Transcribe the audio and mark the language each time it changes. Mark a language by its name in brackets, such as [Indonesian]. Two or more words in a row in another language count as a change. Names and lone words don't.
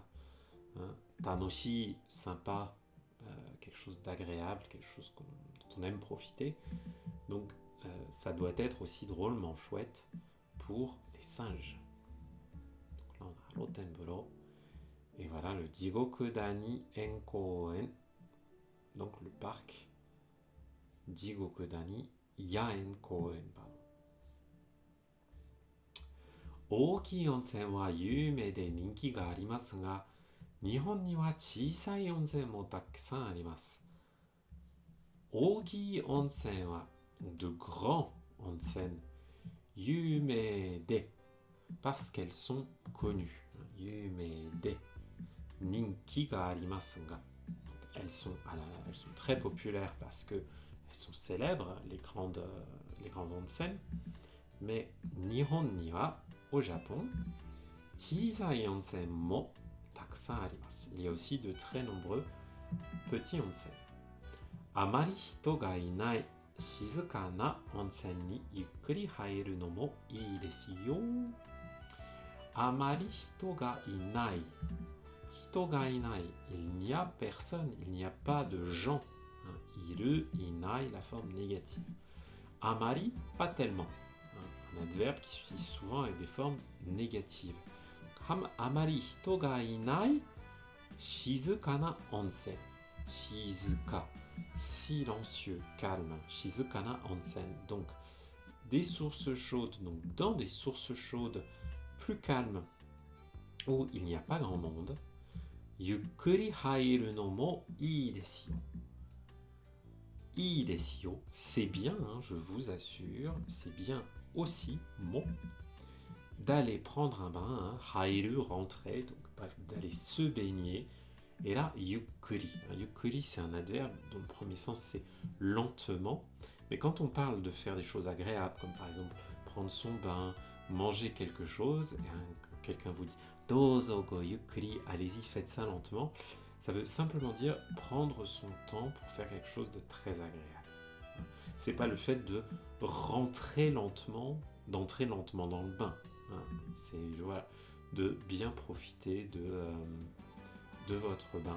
[French] Tanoshi, sympa, quelque chose d'agréable, quelque chose dont on aime profiter. Donc, ça doit être aussi drôlement chouette pour les singes. Donc là, on a rotenburo. Et voilà le Jigoku-da-ni Enkoen. Donc le parc Jigoku-da-ni Yaen Koen. [Japanese] 大きい温泉は有名で人気がありますが、日本には小さい温泉もたくさんあります. 大きい温泉は, [French] de grands onsen, [Japanese] 有名で, [French] parce qu'elles sont connues. [Japanese] 有名で。人気がありますが. [French] Elles sont très populaires parce que elles sont célèbres, les grandes onsen. [Japanese] Mais 日本には, [French] au Japon, [Japanese] 小さい温泉もたくさんあります. [French] Il y a aussi de très nombreux petits onsen. [Japanese] あまり人がいない静かな温泉にゆっくり入るのもいいですよ. あまり人がいない. 人がいない, [French] il n'y a personne, il n'y a pas de gens. [Japanese] いる、いない, [French] la forme négative. Amari, pas tellement. Un adverbe qui s'utilise souvent avec des formes négatives. [Japanese] あまり人がいない、静かな温泉. Shizuka, [French] silencieux, calme. [Japanese] 静かな温泉. [French] Donc, des sources chaudes, donc dans des sources chaudes plus calmes, où il n'y a pas grand monde, [Japanese] ゆっくり入るのもいいですよ. いいですよ, [French] c'est bien, je vous assure, c'est bien aussi, mo, d'aller prendre un bain, haeru, rentrer, donc bref, d'aller se baigner. Et là, [Japanese] yukkuri. Yukkuri, [French] c'est un adverbe dont le premier sens c'est lentement. Mais quand on parle de faire des choses agréables, comme par exemple prendre son bain, manger quelque chose, et quelqu'un vous dit [Japanese] どうぞごゆっくり, [French] allez-y, faites ça lentement, ça veut simplement dire prendre son temps pour faire quelque chose de très agréable. C'est pas le fait de rentrer lentement, d'entrer lentement dans le bain. C'est voilà, de bien profiter de votre bain.